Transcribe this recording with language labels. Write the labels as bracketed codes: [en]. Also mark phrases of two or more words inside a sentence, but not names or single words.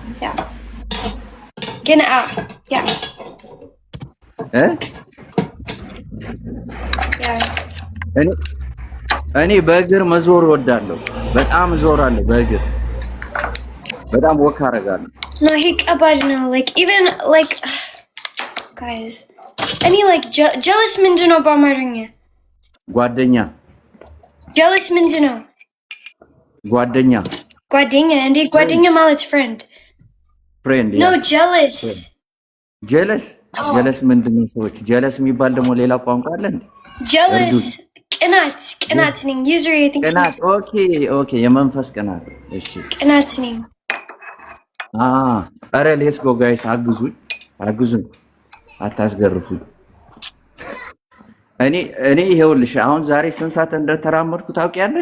[am] ግን እኔ በእግር መዞር እወዳለሁ። በጣም እዞራለሁ በእግር በጣም ወክ አደርጋለሁ። ነው ይሄ ከባድ ነው። [en] like even like guys [am] እኔ like jealous ምንድን ነው በአማርኛ? ጓደኛ። jealous ምንድን ነው? ጓደኛ እንዴ ጓደኛ ማለት [en] friend no jealous [am] jealous ምንድን ነው? ሰዎች jealous የሚባል ደግሞ ሌላ ቋንቋ አለ እንዴ? jealous ቅናት ነኝ [en] usually I think [am] ቅናት። ኦኬ የመንፈስ ቅናት። እሺ ቅናት ነኝ። ኧረ [en] let's go guys [am] አግዙኝ አታስገርፉኝ። እኔ ይኸውልሽ አሁን ዛሬ ስንት ሰዓት እንደተራመድኩ ታውቂያለሽ?